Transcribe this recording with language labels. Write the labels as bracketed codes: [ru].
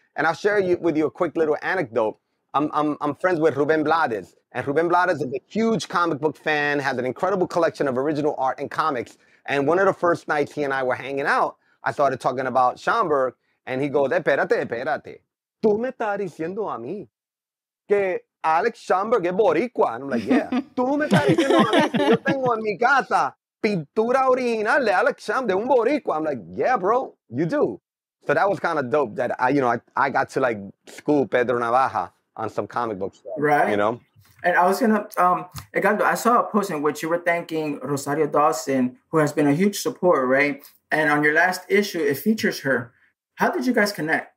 [en] And I'll share with you a quick little anecdote. I'm friends with Rubén Blades, and Rubén Blades is a huge comic book fan, has an incredible collection of original art and comics. And one of the first nights he and I were hanging out, I started talking about Schomburg, and he goes, [es] espérate. Tú me estás diciendo a mí que Alex Schomburg es boricua. [en] And I'm like, yeah. [es] Tú me estás diciendo a mí que yo tengo en mi casa pintura original de Alex Schomburg, de un boricua. [en] I'm like, yeah, bro, you do. So that was kind of dope that I got to like school Pedro Navaja on some comic book stuff. Right. You know? And I was gonna, Edgardo, I saw a post in which you were thanking Rosario Dawson, who has been a huge support, right? And on your last issue, it features her. How did you guys connect?